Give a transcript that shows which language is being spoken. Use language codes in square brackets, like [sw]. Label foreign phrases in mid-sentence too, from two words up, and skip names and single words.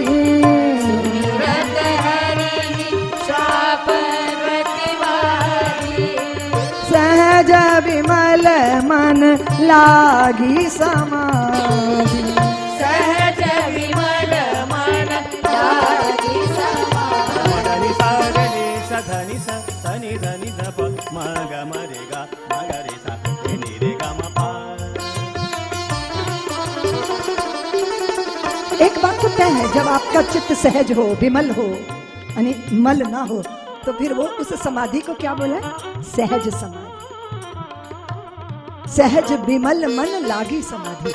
[hi] सुमिरत हरि शाप प्रतिवादी, सहज विमल मन लागी समाधि, सहज विमल मन लागी समाधि। धनि सा धनि सा धनि सा धनि धनि ध प म ग म रे गा म ग रे सा नि रे गा म पा। एक बात तो तय है, जब आपका चित्त सहज हो, विमल हो, यानी मल ना हो, तो फिर वो उस समाधि को क्या बोला? सहज समाधि। सहज विमल मन लागी समाधि।